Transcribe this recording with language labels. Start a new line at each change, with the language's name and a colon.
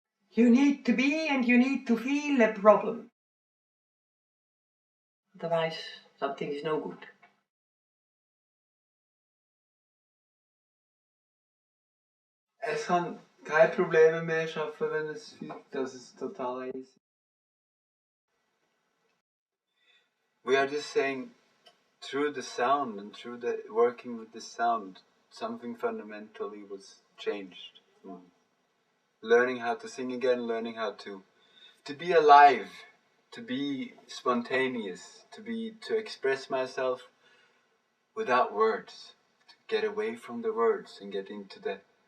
English: You need to be and you need to feel a problem. Otherwise, something is no good.
German: Es kann keine Probleme mehr schaffen, wenn es fühlt, dass es total ist.
English: We are just saying, through the sound and through the working with the sound, something fundamentally was changed. Learning how to sing again, learning how to be alive, to be spontaneous, to express myself without words, to get away from the words and get into the